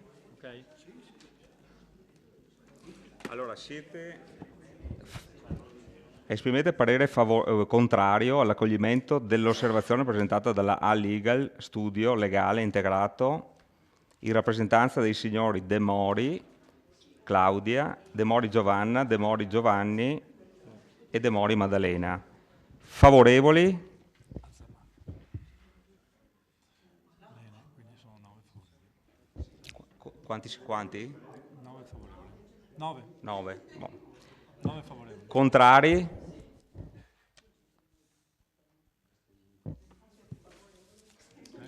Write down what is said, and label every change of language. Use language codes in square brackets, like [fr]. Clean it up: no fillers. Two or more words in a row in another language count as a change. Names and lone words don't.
[it] Ok? Allora, esprimete parere contrario all'accoglimento dell'osservazione presentata dalla A-Legal Studio Legale Integrato in rappresentanza dei signori De Mori Claudia, De Mori Giovanna, De Mori Giovanni e De Mori Maddalena. Favorevoli? Quanti? 9 favorevoli. 9. 9. Boh. 9 favorevoli. Contrari? Okay.